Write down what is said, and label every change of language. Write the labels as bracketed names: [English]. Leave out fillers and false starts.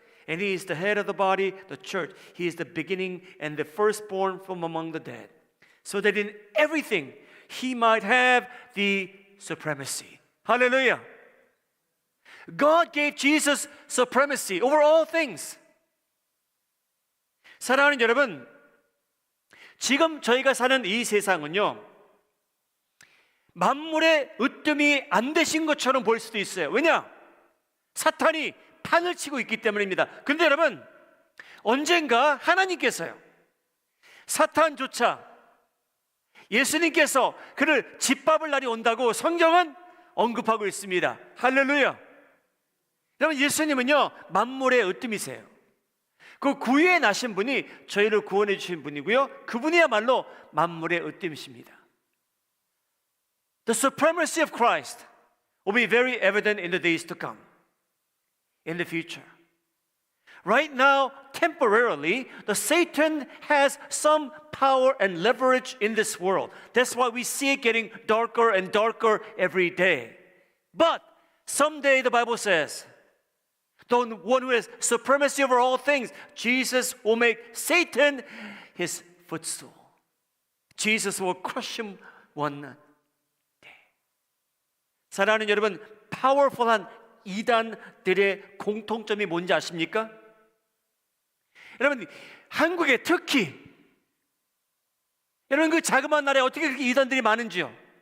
[English] And he is the head of the body, the church. He is the beginning and the firstborn from among the dead, so that in everything he might have the supremacy. Hallelujah. God gave Jesus supremacy over all things. [Korean] 사랑하는 여러분, 지금 저희가 사는 이 세상은요, 만물의 으뜸이 안 되신 것처럼 보일 수도 있어요. 왜냐? 사탄이 판을 치고 있기 때문입니다. 그런데 여러분, 언젠가 하나님께서요, 사탄조차 예수님께서 그를 짓밟을 날이 온다고 성경은 언급하고 있습니다. 할렐루야. 여러분, 예수님은요, 만물의 으뜸이세요. 그 구유에 나신 분이 저희를 구원해 주신 분이고요, 그분이야말로 만물의 으뜸이십니다. [English] The supremacy of Christ will be very evident in the days to come, in the future. Right now, temporarily, the Satan has some power and leverage in this world. That's why we see it getting darker and darker every day. But someday, the Bible says, the one who has supremacy over all things, Jesus will make Satan his footstool. Jesus will crush him one day. [Korean] 사랑하는 여러분, 파워풀한 이단들의 공통점이 뭔지 아십니까? 여러분, 한국에 특히 여러분, 그 자그마한 나라에 어떻게 그렇게 이단들이 많은지요?